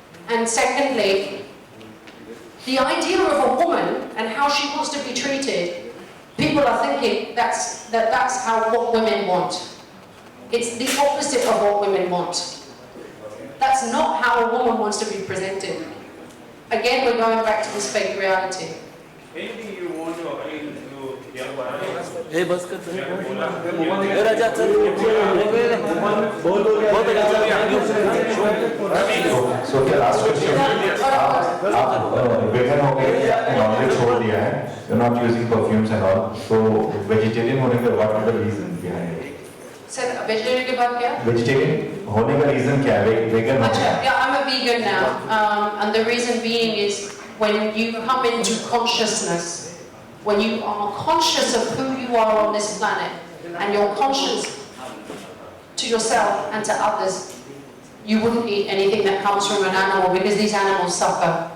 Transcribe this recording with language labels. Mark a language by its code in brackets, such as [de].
[en] And secondly, the idea of a woman and how she wants to be treated, people are thinking that's how what women want. It's the opposite of what women want. That's not how a woman wants to be presented. Again, we're going back to this fake reality. Anything you want to appeal to young women? [hi] Hey, बस कर सही. ये राजा चल. बहुत [en] Sofia, last question. [hi] आप vegan हो गए या नॉनवेज छोड़ दिया है? [en] You're not using perfumes and all. So vegetarian [hi] होने का [en] what are the reasons behind it? [hi] Sir, vegetarian के बाद क्या? Vegetarian होने का reason क्या है? Vegan हो गया. [en] Yeah, I'm a vegan now, and the reason being is when you come into consciousness, when you are conscious of who you are on this planet, and you're conscious to yourself and to others, you wouldn't eat anything that comes from an animal because these animals suffer.